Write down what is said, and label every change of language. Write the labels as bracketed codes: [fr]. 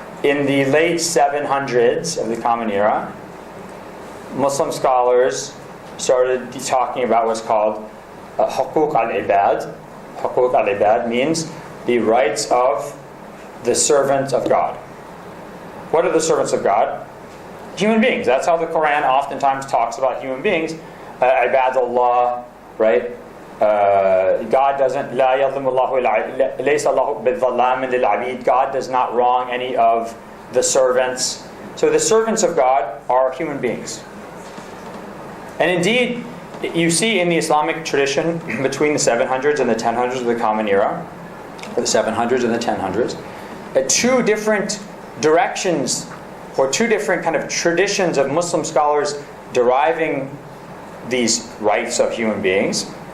[en] In the late 700s of the Common Era, Muslim scholars started talking about what's called Hukuk al-Ibad. Hukuk al-Ibad means the rights of the servants of God. What are the servants of God? Human beings. That's how the Quran oftentimes talks about human beings. Ibadullah, right? God doesn't, [ar] لا يظلم الله ليس الله بالظلام للعبيد. [en] God does not wrong any of the servants. So the servants of God are human beings. And indeed, you see in the Islamic tradition between the 700s and the 1000s of the Common Era, or the 700s and the 1000s, two different directions or two different kind of traditions of Muslim scholars deriving these rights of human beings.